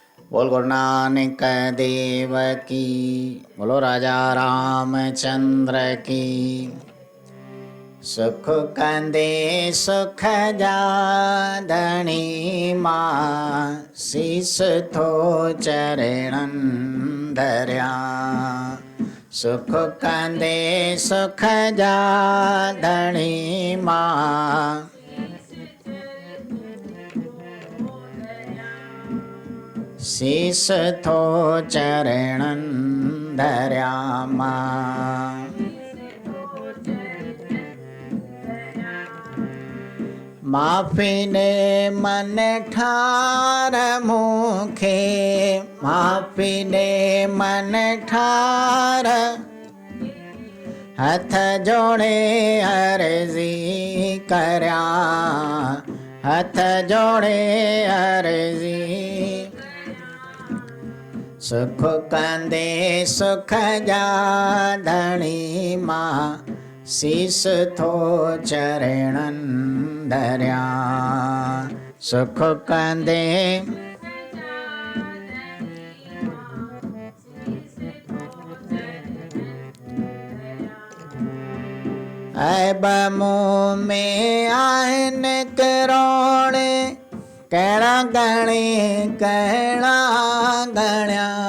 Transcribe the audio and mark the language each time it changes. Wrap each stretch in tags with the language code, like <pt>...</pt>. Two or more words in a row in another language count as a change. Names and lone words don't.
<hi>बोल गुरु नानक देव की। बोलो राजा रामचंद्र की।</hi> <sd>सुख कंदे सुख जादणी मां, शीस थो चरणन धरिया। सुख कंदे सुख जादणी मां, शीस थो चरणन धरिया मां। माफ़ी ने मन ठार मूंखे, माफ़ी ने मन ठार। हथ जोड़े अर्जी करया, हथ जोड़े अर्जी। सुख कंदे सुख जादणी मां, शीस थो चरणन धरिया। सुख कंदे ऐब मुँह में आहिन करोड़े, कहिड़ा गणे कहिड़ा गणिया।</sd>